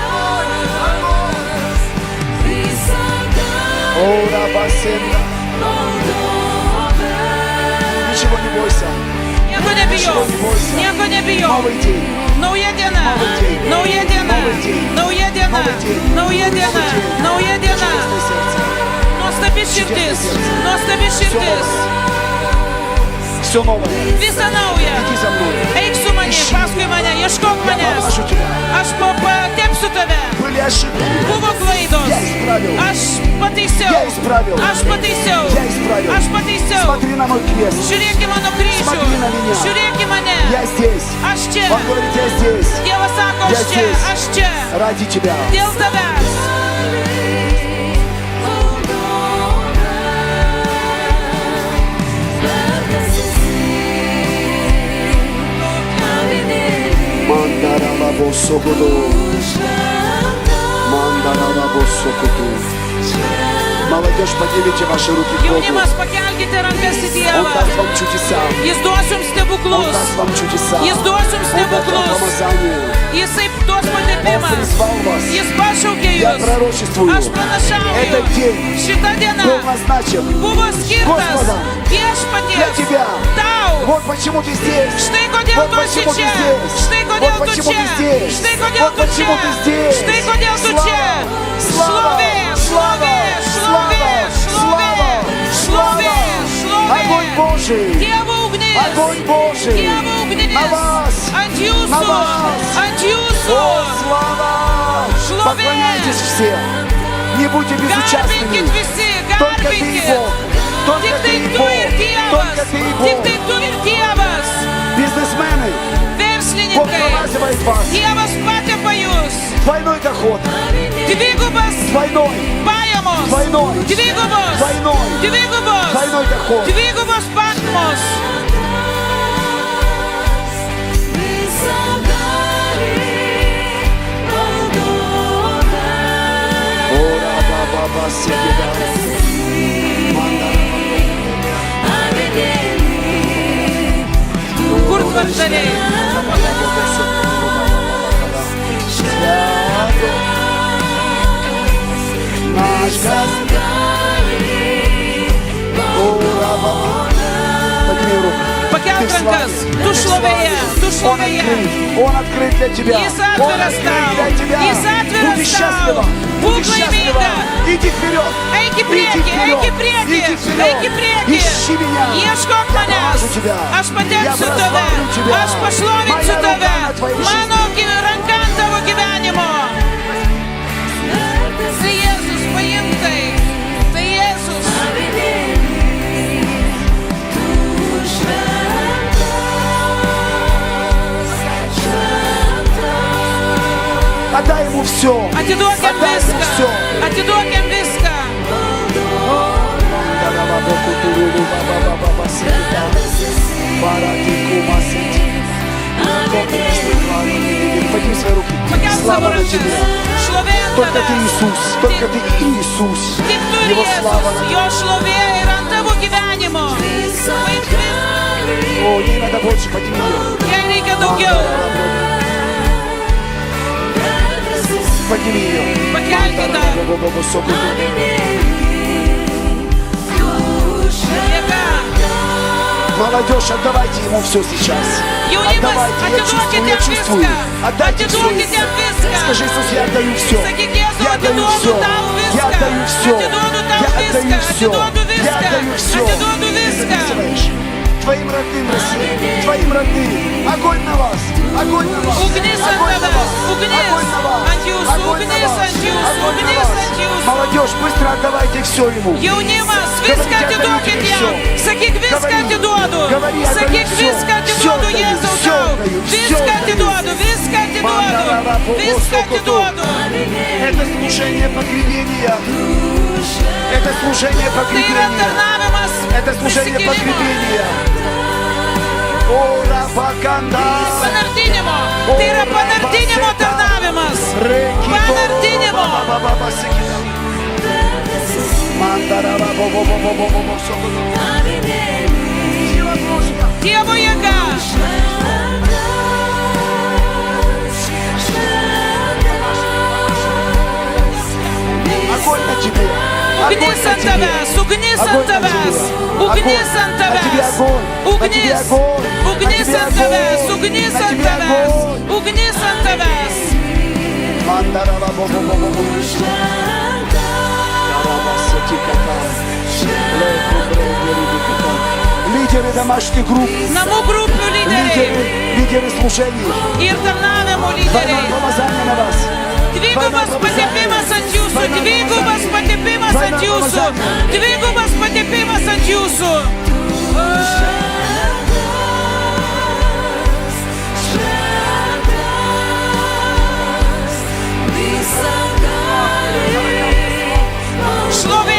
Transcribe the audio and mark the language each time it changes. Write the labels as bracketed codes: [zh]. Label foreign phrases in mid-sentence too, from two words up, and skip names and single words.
[ru] О, Рабасенда. Ничего не бойся. [lt] Nieko nebijau. Nieko nebijau. [ru] Новый день. [lt] Nauja diena. Nauja diena. Nauja diena. Nauja diena. Nauja diena. [ru] Чудесное сердце. [lt] Nuostabi širdis. Nuostabi širdis. [ru] Все новое. [lt] Visa nauja. [ru] Иди за мной. [lt] Eik su manimi, paskui mane, ieškok [ru] Я [lt] manęs. [ru] помажу тебя. [lt] Aš patepsiu pateiksiu tave. [ru] Были ошибки. [lt] Buvo klaidos. [ru] Я исправил. [lt] Aš pataisiau. [ru] Я исправил. [lt] Aš pataisiau. [ru] Я исправил. [lt] Aš pataisiau. [ru] Смотри на мой крест. [lt] Žiūrėk į mano kryžių. [ru] Смотри на меня. [lt] Žiūrėk į mane. [ru] Я здесь. [lt] Aš čia. [ru] Он говорит, я здесь. [lt] Dievas sako, [ru] Я [lt] aš čia. [ru] здесь. [lt] Aš čia. [ru] Ради тебя. [lt] Dėl tavęs. Мандарала босокуду. Мандарала босокуду. [ru] Молодежь, поднимите ваши руки к Богу. [lt] Jaunimas, pakelkite rankas į [ru] Он [lt] Dievą. [ru] даст вам чудеса. [lt] Jis duos jums [ru] Он [lt] stebuklus. [ru] даст вам чудеса. [lt] Jis duos jums [ru] Он даст вам [lt] stebuklus. [ru] помазание. [lt] Jisai duos [ru] Он [lt] patepimą. [ru] призвал вас. [lt] Jis pašaukė [ru] Я [lt] jūs. [ru] пророчествую. [lt] Aš pranašauju. [ru] Этот день [lt] Šita diena [ru] был назначен [lt] buvo skirtas [ru] Господом для [lt] viešpaties [ru] тебя. [lt] tau. [ru] Вот почему ты здесь. [lt] Štai kodėl [ru] Вот [lt] tu esi [ru] почему ты [lt] čia. [ru] здесь. [lt] Štai [ru] Вот [lt] kodėl tu [ru] почему [lt] čia. [ru] ты здесь. [lt] Štai kodėl [ru] Вот [lt] tu [ru] почему [lt] čia. [ru] ты здесь. [lt] Štai kodėl tu čia. [ru] Слава, [lt] Šlovė, [ru] слава, [lt] šlovė, [ru] слава, [lt] šlovė, šlovė, [ru] слава. Огонь [lt] šlovė. [ru] Божий. [lt] Dievo ugnis. [ru] Огонь Божий. [lt] Dievo ugnis. [ru] На вас. [lt] Ant jūsų. [ru] На вас. [lt] Ant jūsų. [ru] О, слава. [lt] Шlovе. [ru] Поклоняйтесь все. Не будьте безучастными. [lt] Garbinkit visi, [ru] Только ты и [lt] garbinkit. [ru] Бог. Только [lt] Tik [ru] ты [lt] tai [ru] и [lt] tu [ru] Бог. [lt] ir Dievas. [ru] Только ты и [lt] Tik [ru] Бог. [lt] tai tu ir Dievas. [ru] Бизнесмены. Бог [lt] Verslininkai. [ru] промазывает вас. [lt] Dievas patepa jūs. [ru] Двойной доход. [lt] Dvigubas [ru] Двойной. [lt] pajamos. [ru] Двойной. [lt] Dvigubos. [ru] Двойной. [lt] Dvigubos. [ru] Двойной доход. [lt] Dvigubos pajamos. Ора, баба, бася, Kur tvartaliai? [ru] Наш Господь. Ора, баба. Подними руку. [lt] Pakelk [ru] Ты в славе. [lt] rankas. Tu šlovėje. Tu [ru] Он [lt] šlovėje. [ru] открыт. Он открыт для тебя. [lt] Jis [ru] Он [lt] atviras [ru] открыт [lt] tau. [ru] для тебя. [lt] Jis [ru] Будь [lt] atviras [ru] счастлива. [lt] tau. [ru] Будь [lt] Būk [ru] счастлива. [lt] laiminga. [ru] Иди вперед. [lt] Eik į priekį, eik į priekį, [ru] Иди вперед. [lt] eik į priekį. [ru] Ищи меня. [lt] Ieškok [ru] Я [lt] manęs. [ru] помажу тебя. [lt] Aš patepsiu [ru] Я [lt] tave. [ru] прославлю тебя. [lt] Aš pašlovinsiu [ru] Моя [lt] tave. [ru] рука на твоей [lt] Mano ranka ant tavo gyvenimo. Tai Jėzus, paimk tai. Tai Jėzus. [ru] Отдай ему все. [lt] Atiduokiam [ru] Отдай ему [lt] viską. [ru] все. [lt] Atiduokiam viską. [ru] Подними свои руки. [lt] Pakelk savo [ru] Слава на [lt] rankas. [ru] тебе. [lt] Šlovė ant [ru] Только ты [lt] tavęs. [ru] Иисус. Только ты Иисус. [lt] Tik tu ir [ru] Его слава [lt] Jėzus. [ru] на [lt] Jo [ru] тебе. [lt] šlovė yra ant tavo gyvenimo. Paimk viską. [ru] О, ей надо больше, подними ее. [lt] Jai reikia daugiau. [ru] Подними ее. [lt] Pakelkite. Jėga. [ru] Молодежь, отдавайте ему все сейчас. [lt] Jaunimas, [ru] Отдавайте, я чувствую. [lt] atiduokite viską. [ru] Отдайте все. [lt] Atiduokite viską. [ru] Скажи, Иисус, я отдаю все. [lt] Sakyk, Jėzau, [ru] Я отдаю [lt] atiduodu [ru] все. [lt] tau viską. [ru] Я отдаю все. [lt] Atiduodu tau [ru] Я отдаю [lt] viską. [ru] все. [lt] Atiduodu [ru] Я [lt] viską. [ru] отдаю все. [lt] Atiduodu viską. [ru] Записываешь? Твоим родным, Россия. Твоим родным. Огонь на вас. Огонь на вас. [lt] Ugnis ant [ru] Огонь на [lt] tavęs. [ru] вас. [lt] Ugnis [ru] Огонь на вас. [lt] ant jūsų. [ru] Огонь на [lt] Ugnis [ru] вас. [lt] ant jūsų. [ru] Огонь на [lt] Ugnis [ru] вас. [lt] ant jūsų. [ru] Молодежь, быстро отдавайте все ему. [lt] Jaunimas, viską [ru] Говорите, [lt] atiduokit [ru] отдаю [lt] jam. [ru] всё. [lt] Sakyk, viską [ru] Говори. [lt] atiduodu. [ru] Говори, отдаю [lt] Sakyk, [ru] всё. [lt] viską [ru] Всё [lt] atiduodu [ru] отдаю, [lt] Jėzau [ru] всё [lt] tau. [ru] отдаю, всё [lt] Viską [ru] отдаю. [lt] atiduodu. Viską atiduodu. Viską atiduodu. [ru] Это служение погребения. Это служение [lt] Tai yra [ru] погребения. [lt] tarnavimas. [ru] Это служение [lt] prisikėlimo. [ru] погребения. О, Рабаканда. [lt] Panardinimo. Tai yra panardinimo tarnavimas. Panardinimo. Dievo jėga. [ru] Огонь на тебе. [lt] Ugnis ant tavęs. Ugnis ant tavęs. Ugnis ant tavęs. Ugnis. Ugnis ant tavęs. Ugnis ant tavęs. Ugnis ant tavęs. [ru] Лидеры домашних групп, [lt] Namų grupių lyderiai [ru] лидеры служений. [lt] ir tarnavimo [ru] Двойное [lt] lyderiai. [ru] помазание на вас. [lt] Dvigubas patepimas ant jūsų. Dvigubas patepimas ant jūsų. Dvigubas patepimas ant jūsų. Šlovė.